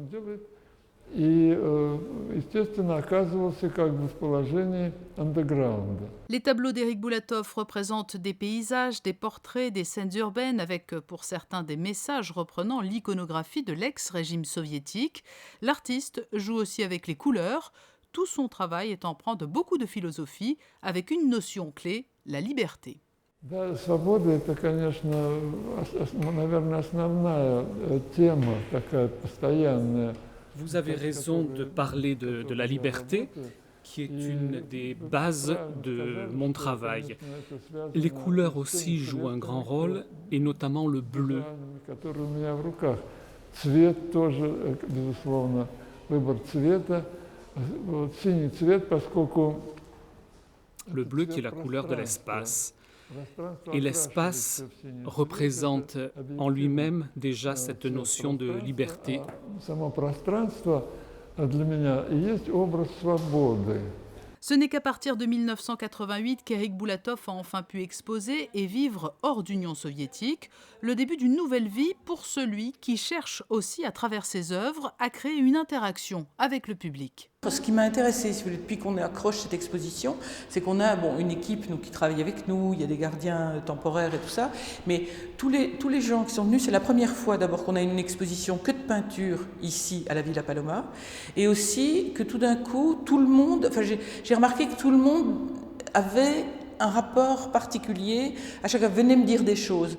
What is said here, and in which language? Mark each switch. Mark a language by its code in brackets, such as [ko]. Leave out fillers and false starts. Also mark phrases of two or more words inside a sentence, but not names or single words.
[fr] Les tableaux d'Éric Boulatov représentent des paysages, des portraits, des scènes urbaines avec, pour certains, des messages reprenant l'iconographie de l'ex-régime soviétique. L'artiste joue aussi avec les couleurs. Tout son travail est empreint de beaucoup de philosophie, avec une notion clé, la liberté. [ru] Да, свобода — это, конечно, наверное, основная тема, такая постоянная. [fr] Vous avez raison de parler de la liberté, qui est une des bases de mon travail. Les couleurs aussi jouent un grand rôle, et notamment le bleu. [ru] Который у меня в руках. Цвет тоже, безусловно, выбор цвета. Вот, синий цвет, поскольку [fr] Le bleu qui est la couleur de l'espace. Et l'espace représente en lui-même déjà cette notion de liberté. [ru] Само пространство для меня и есть образ свободы. [fr] Ce n'est qu'à partir de 1988 qu'Éric Boulatov a enfin pu exposer et vivre hors d'Union soviétique, le début d'une nouvelle vie pour celui qui cherche aussi, à travers ses œuvres, à créer une interaction avec le public. Ce qui m'a intéressé, si vous voulez, depuis qu'on accroche cette exposition, c'est qu'on a une équipe qui travaille avec nous, il y a des gardiens temporaires et tout ça, mais tous les gens qui sont venus, c'est la première fois d'abord qu'on a une exposition que de peinture ici à la Villa Paloma, et aussi que tout d'un coup, tout le monde, j'ai remarqué que tout le monde avait un rapport particulier, à chaque fois venait me dire des choses.